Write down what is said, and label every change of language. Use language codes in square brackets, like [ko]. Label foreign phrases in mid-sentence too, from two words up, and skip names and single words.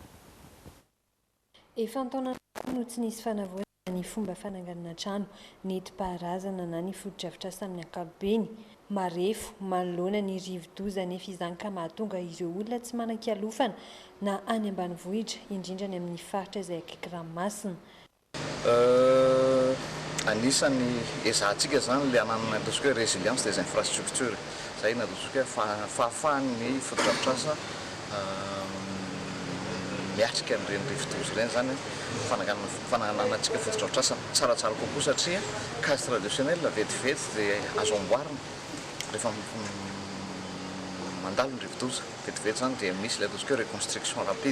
[mg] Efa taona no tsy nisy fanavoana ny fomba fananganana trano nentim-paharazana na ny fotodrafitrasa amin'ny ankapobeny. Marefo manoloana ny rivo-doza nefa izany ka mahatonga ireo olona tsy manan-kialofana na any ambanivohitra indrindra ny amin'ny faritra izay akaiky ranomasina. Anisany ezahantsika zany le ananana ataontsika hoe [fr] résilience des infrastructures. [mg] Zay na ataontsika hoe fahafahan'ny fotodrafitrasa miatrika n'ireny rivo-doza ireny zany fananganana antsika fotodrafitrasa tsaratsara kokoa satria [fr] case traditionnel [mg] vetivety dia azo amboarina rehefa mandalo ny rivo-doza vetivety zany dia misy le ataontsika hoe [fr] reconstruction rapide.